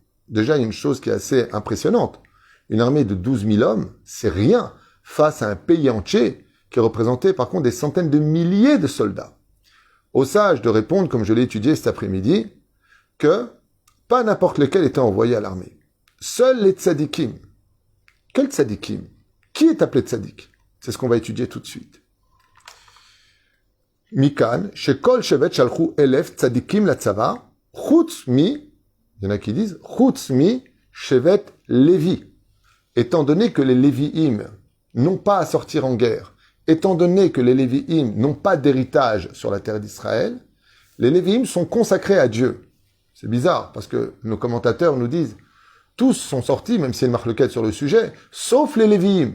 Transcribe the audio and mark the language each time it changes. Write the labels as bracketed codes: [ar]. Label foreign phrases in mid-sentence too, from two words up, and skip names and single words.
[fr] Déjà, il y a une chose qui est assez impressionnante. Une armée de 12 000 hommes, c'est rien face à un pays entier qui représentait par contre des centaines de milliers de soldats. Au sage de répondre, comme je l'ai étudié cet après-midi, que pas n'importe lequel était envoyé à l'armée. Seuls les tzadikim. Quels tzadikim ? Qui est appelé tzadik ? C'est ce qu'on va étudier tout de suite. [he] מכאן שכל שבט שלחו אלף צדיקים לצבא חוץ מ, [fr] il y en a qui disent, [he] חוץ מ שבט לוי. [fr] Étant donné que les Lévi'im n'ont pas à sortir en guerre, étant donné que les Lévi'im n'ont pas d'héritage sur la terre d'Israël, les Lévi'im sont consacrés à Dieu. C'est bizarre, parce que nos commentateurs nous disent, tous sont sortis, même s'il y a une marloquette sur le sujet, sauf les Lévi'im.